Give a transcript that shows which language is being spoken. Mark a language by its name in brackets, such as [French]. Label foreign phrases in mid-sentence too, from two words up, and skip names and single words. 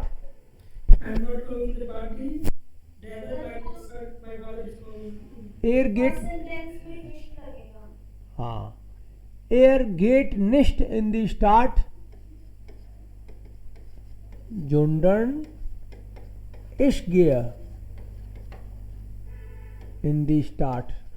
[English] I'm not coming to the party. The other my father is coming. [German] Er geht. [Hindi] सेंटेंस में निश्चित लगेगा. हाँ. [German] Er geht nicht in die Stadt. Sondern ich gehe in die Stadt.